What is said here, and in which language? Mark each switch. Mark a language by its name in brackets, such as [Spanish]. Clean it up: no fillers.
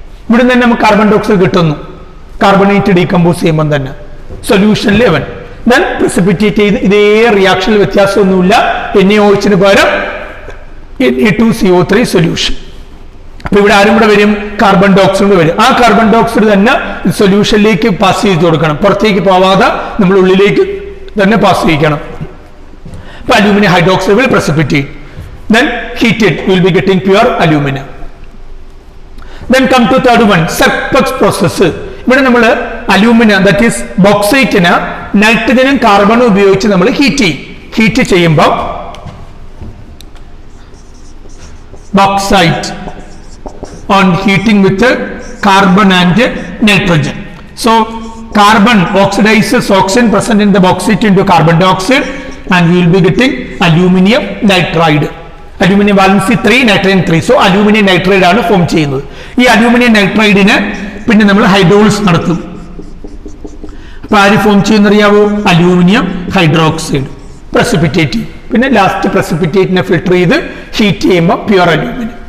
[Malayalam] ഇവിടെ നിന്ന് നമുക്ക് കാർബൺ ഡൈ ഓക്സൈഡ് കിട്ടുന്നു കാർബണേറ്റ് ഡീകമ്പോസ് ചെയ്യുമ്പോൾ തന്നെ സൊല്യൂഷനിൽ അവൻ ദെൻ പ്രസിപ്പിറ്റേറ്റ് ചെയ്ത് ഇതേ റിയാക്ഷനിൽ വ്യത്യാസമൊന്നുമില്ല. NaOH പകരം Na2CO3 സൊല്യൂഷൻ. അപ്പൊ ഇവിടെ ആരും കൂടെ വരും, കാർബൺ ഡൈ ഓക്സൈഡ് വരും. ആ കാർബൺ ഡൈ ഓക്സൈഡ് തന്നെ സൊല്യൂഷനിലേക്ക് പാസ് ചെയ്ത് കൊടുക്കണം, പുറത്തേക്ക് പോവാതെ നമ്മൾ ഉള്ളിലേക്ക് തന്നെ പാസ് ചെയ്യിക്കണം. [English] അപ്പൊ aluminium hydroxide will precipitate, then heated you will be getting pure aluminum. Then come to third one, Sirpux process. [Malayalam] ഇവിടെ നമ്മൾ അലൂമിനിയം [English] that is [Malayalam] ബോക്സൈറ്റിന് നൈട്രജനും കാർബണും ഉപയോഗിച്ച് നമ്മൾ ഹീറ്റ് ചെയ്യുമ്പോൾ [English] bauxite on heating with carbon and nitrogen. So carbon oxidizes oxygen present in the bauxite into carbon dioxide and we will be getting aluminum nitride. Aluminum valency 3, nitrogen 3. [Malayalam] So aluminum nitride ആണ് form ചെയ്യുന്നത്. ഈ aluminium നൈട്രൈഡിന് പിന്നെ നമ്മൾ hydrolysis നടത്തും. അപ്പൊ ആര് form ചെയ്യുന്നറിയാവോ? Aluminium hydroxide precipitate. പിന്നെ last പ്രസിപ്പിറ്റേറ്റിനെ filter ചെയ്ത് ഹീറ്റ് ചെയ്യുമ്പോൾ പ്യുവർ അലൂമിനിയം.